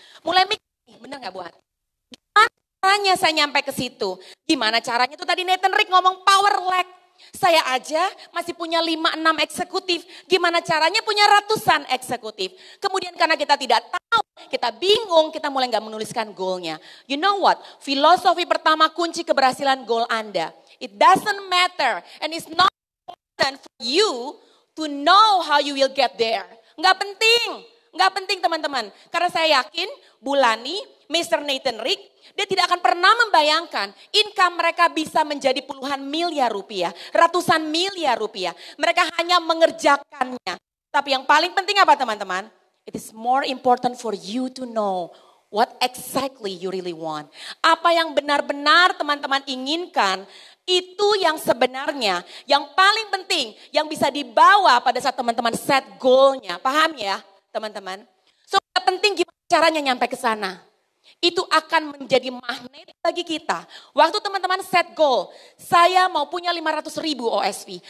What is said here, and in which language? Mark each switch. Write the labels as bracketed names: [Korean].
[Indonesian] Mulai mikir, benar gak buat? Gimana caranya saya nyampe ke situ? Gimana caranya? Itu tadi Nathan Rick ngomong power leg. Saya aja masih punya 5-6 eksekutif. Gimana caranya punya ratusan eksekutif. Kemudian karena kita tidak tahu, kita bingung, kita mulai gak menuliskan goalnya. [English] You know what? [Indonesian] Filosofi pertama kunci keberhasilan goal Anda. [English] It doesn't matter and it's not important for you to know how you will get there. [Indonesian] Gak penting teman-teman. Karena saya yakin Bu Lani, Mr. Nathan Rick, dia tidak akan pernah membayangkan income mereka bisa menjadi puluhan miliar rupiah, ratusan miliar rupiah. Mereka hanya mengerjakannya. Tapi yang paling penting apa teman-teman? [English] It is more important for you to know what exactly you really want. [Indonesian] Apa yang benar-benar teman-teman inginkan, itu yang sebenarnya, yang paling penting, yang bisa dibawa pada saat teman-teman set goalnya. Paham ya teman-teman? So penting gimana caranya nyampe ke sana. Itu akan menjadi magnet bagi kita. Waktu teman-teman set goal, saya mau punya 500.000 OSV.